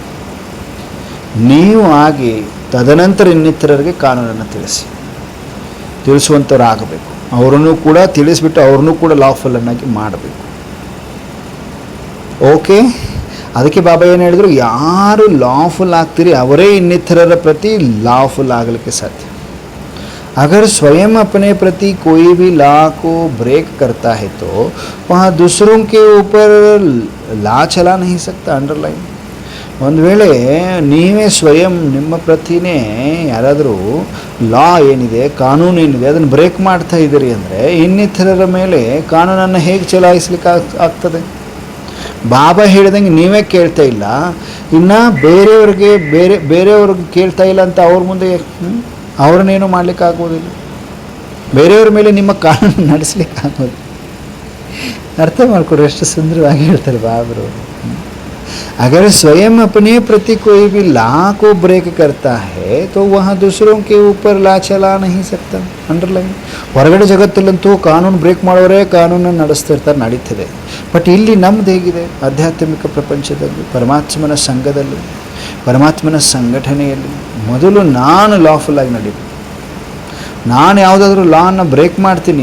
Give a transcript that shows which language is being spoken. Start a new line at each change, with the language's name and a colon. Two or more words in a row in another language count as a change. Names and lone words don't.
Kannada: ನೀವು ಆಗಿ ತದನಂತರ ಇನ್ನಿತರರಿಗೆ ಕಾನೂನನ್ನು ತಿಳಿಸುವಂಥವ್ರು ಆಗಬೇಕು. ಅವರನ್ನು ಕೂಡ ತಿಳಿಸ್ಬಿಟ್ಟು ಅವ್ರನ್ನೂ ಕೂಡ ಲಾಫುಲ್ಲನ್ನಾಗಿ ಮಾಡಬೇಕು. ಓಕೆ, ಅದಕ್ಕೆ ಬಾಬಾ ಏನು ಹೇಳಿದ್ರು, ಯಾರು ಲಾಫುಲ್ ಆಗ್ತೀರಿ ಅವರೇ ಇನ್ನಿತರರ ಪ್ರತಿ ಲಾಫುಲ್ ಆಗಲಿಕ್ಕೆ ಸಾಧ್ಯ.
Hindi: अगर स्वयं अपने प्रति कोई भी लॉ को ब्रेक करता है तो वहाँ दूसरों के ऊपर लॉ चला नहीं सकता. अंडरलाइन.
Kannada: ಒಂದು ವೇಳೆ ನೀವೇ ಸ್ವಯಂ ನಿಮ್ಮ ಪ್ರತಿನೇ ಯಾರಾದರೂ ಲಾ ಏನಿದೆ, ಕಾನೂನು ಏನಿದೆ, ಅದನ್ನು ಬ್ರೇಕ್ ಮಾಡ್ತಾ ಇದ್ದೀರಿ ಅಂದರೆ ಇನ್ನಿತರರ ಮೇಲೆ ಕಾನೂನನ್ನು ಹೇಗೆ ಚಲಾಯಿಸ್ಲಿಕ್ಕೆ ಆಗ್ತದೆ? ಬಾಬಾ ಹೇಳಿದಂಗೆ ನೀವೇ ಕೇಳ್ತಾ ಇಲ್ಲ, ಇನ್ನು ಬೇರೆಯವ್ರಿಗೆ ಕೇಳ್ತಾ ಇಲ್ಲ ಅಂತ ಅವ್ರ ಮುಂದೆ ಅವ್ರನ್ನೇನು ಮಾಡಲಿಕ್ಕೆ ಆಗೋದಿಲ್ಲ. ಬೇರೆಯವ್ರ ಮೇಲೆ ನಿಮ್ಮ ಕಾನೂನು ನಡೆಸಲಿಕ್ಕೆ ಆಗೋದು. ಅರ್ಥ ಮಾಡ್ಕೊಡ್ರಿ, ಎಷ್ಟು ಸುಂದರವಾಗಿ ಹೇಳ್ತಾರೆ ಬಾಬರು.
Hindi: अगर स्वयं अपने प्रति कोई भी लॉ को ब्रेक करता है तो वहाँ दूसरों के ऊपर लॉ चला नहीं सकता.
Kannada: ಅಂಡರ್ಲೈನ್. ಹೊರಗಡೆ ಜಗತ್ತಲ್ಲಂತೂ ಕಾನೂನು ಬ್ರೇಕ್ ಮಾಡೋರೇ ಕಾನೂನನ್ನು ನಡೆಸ್ತಿರ್ತಾರೆ, ನಡೀತದೆ. ಬಟ್ ಇಲ್ಲಿ ನಮ್ಮದು ಹೇಗಿದೆ? ಆಧ್ಯಾತ್ಮಿಕ ಪ್ರಪಂಚದಲ್ಲಿ, ಪರಮಾತ್ಮನ ಸಂಘದಲ್ಲಿ, ಪರಮಾತ್ಮನ ಸಂಘಟನೆಯಲ್ಲಿ ಮೊದಲು ನಾನು ಲಾಫುಲ್ ಆಗಿ ನಡೀಬೇಕು. ನಾನು ಯಾವುದಾದ್ರೂ ಲಾನ ಬ್ರೇಕ್ ಮಾಡ್ತೀನಿ.